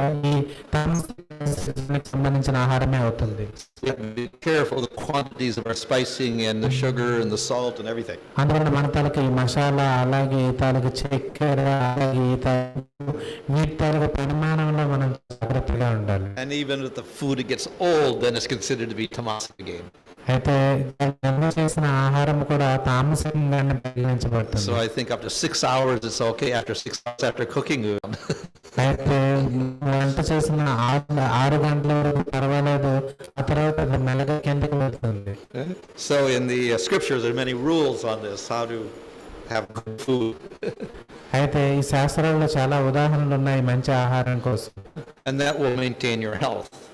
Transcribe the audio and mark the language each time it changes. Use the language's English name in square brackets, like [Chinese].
[Telugu] ఈ తామసికానికి సంబంధించిన ఆహారమే అవుతుంది. [English] We have to be careful of the quantities of our spicing and the sugar and the salt and everything. [Telugu] అందువల్ల మన తాలూకు ఈ మసాలా, అలాగే ఈ తాలూకు చక్కెర, అలాగే ఈ తాలూకు వీటి తాలూకు పరిమాణంలో మనం జాగ్రత్తగా ఉండాలి. [English] And even if the food gets old, then it's considered to be tamasic again. [Telugu] అయితే నిల్వ చేసిన ఆహారం కూడా తామసికంగానే పరిగణించబడుతుంది. [English] So I think up to 6 hours it's okay. After 6 hours after cooking, [Telugu] అయితే వంట చేసిన 6 గంటల వరకు పర్వాలేదు, ఆ తర్వాత అది మెల్లగా కిందకి వెళ్తుంది. [English] So in the scriptures there are many rules on this, how to have good food. [Telugu] అయితే ఈ శాస్త్రాల్లో చాలా ఉదాహరణలు ఉన్నాయి మంచి ఆహారం కోసం. [English] And that will maintain your health.